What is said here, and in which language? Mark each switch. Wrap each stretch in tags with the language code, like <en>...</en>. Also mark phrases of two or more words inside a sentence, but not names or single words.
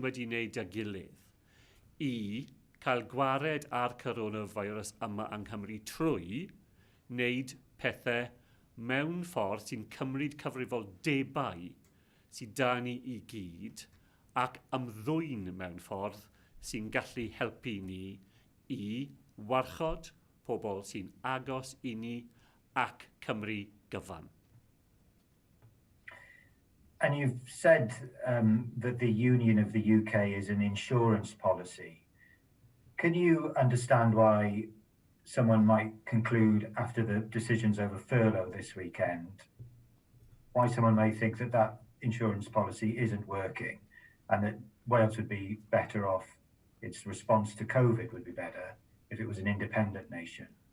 <cy>wedi wneud â gilydd I cael gwared ar coronavirus yma yng Nghymru trwy wneud pethau mewn ffordd sy'n cymryd cyfrifoldebau sydd da ni I gyd ac ymddwyn mewn ffordd sy'n gallu helpu ni I warchod pobl sy'n agos I ni ac Cymru gyfan.</cy> <en>And you've said that the Union of the UK is an insurance policy. Can you understand why someone might conclude after the decisions over furlough this weekend, why someone may think that that insurance policy isn't working and that Wales would be better off, its response to COVID would be better if it was an independent nation?</en>